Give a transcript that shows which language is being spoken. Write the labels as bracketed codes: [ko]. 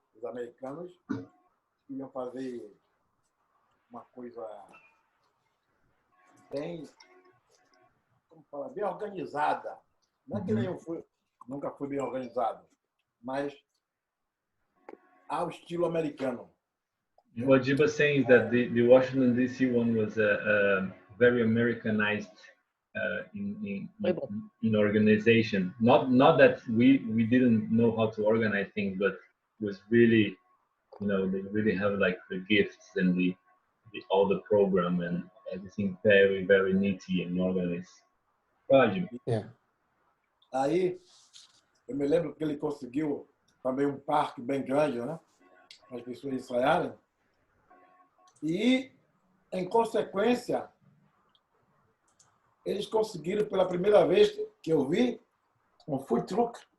[pt] Os americanos queriam fazer uma coisa bem, como falar, bem organizada. Não é que nem eu nunca fui bem organizado, mas ao estilo americano. [en] What Giba saying is that the Washington DC one was very Americanized in organization. Not that we didn't know how to organize things, but it was really, they really have like the gifts and all the program and everything very, very neatly and organized. Yeah. [pt] Aí, eu me lembro que ele conseguiu também um parque bem grande, né? Para as pessoas ensaiarem. E, em consequência, eles conseguiram, pela primeira vez que eu vi, um food truck.